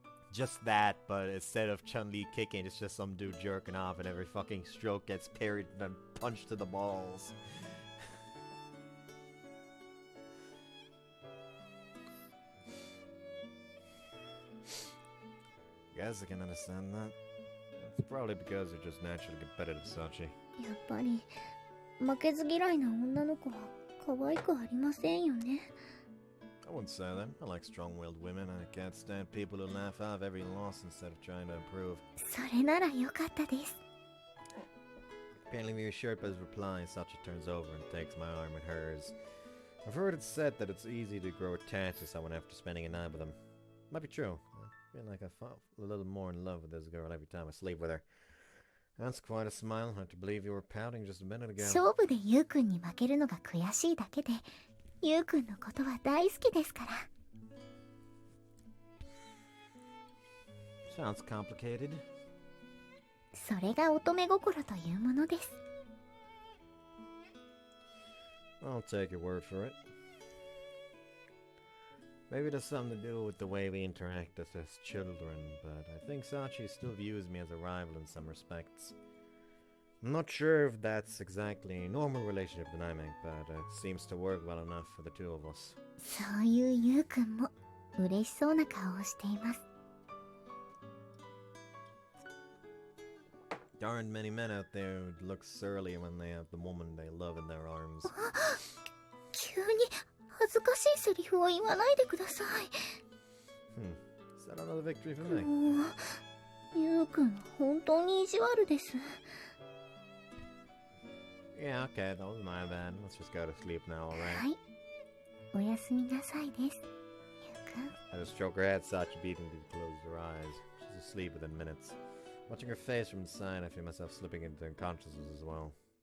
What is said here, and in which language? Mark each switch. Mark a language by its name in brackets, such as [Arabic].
[English] Just that, but instead of Chun-Li kicking, it's just some dude jerking off, and every fucking stroke gets parried and punched to the balls. Guess I can understand that. It's probably because you're just naturally competitive, Sachi. [Japanese] やっぱり負けず嫌いな女の子は可愛くありませんよね。 [English] I wouldn't say that. I like strong-willed women. I can't stand people who laugh off every loss instead of trying to improve. [Japanese] それなら良かったです。 [English] Apparently reassured by his reply, Sachi turns over and takes my arm in hers. I've heard it said that it's easy to grow attached to someone after spending a night with them. Might be true. I feel like I fall a little more in love with this girl every time I sleep with her. That's quite a smile. Hard to believe you were pouting just a minute ago. [Japanese] 勝負でユウくんに負けるのが悔しいだけで、ユウくんのことは大好きですから。 [English] Sounds complicated. [Japanese] それが乙女心というものです。 [English] I'll take your word for it. Maybe it has something to do with the way we interact as children, but I think Sachi still views me as a rival in some respects. I'm not sure if that's exactly a normal relationship dynamic, but it seems to work well enough for the two of us. [Japanese] そういうユウくんも嬉しそうな顔をしています。 [English] There aren't many men out there who look surly when they have the woman they love in their arms. [Japanese] 急に恥ずかしいセリフを言わないでください。 [English] Is that another victory for me? [Japanese] もう、ゆうくんは本当に意地悪です。 [English] Yeah, okay, that was my bad. Let's just go to sleep now, [Japanese] は [English] alright? [Japanese] い。おやすみなさいです。ゆうくん。 [English] I just stroke her head, Sachi beating to close her eyes. She's asleep within minutes. Watching her face from the side, I feel myself slipping into unconsciousness as well.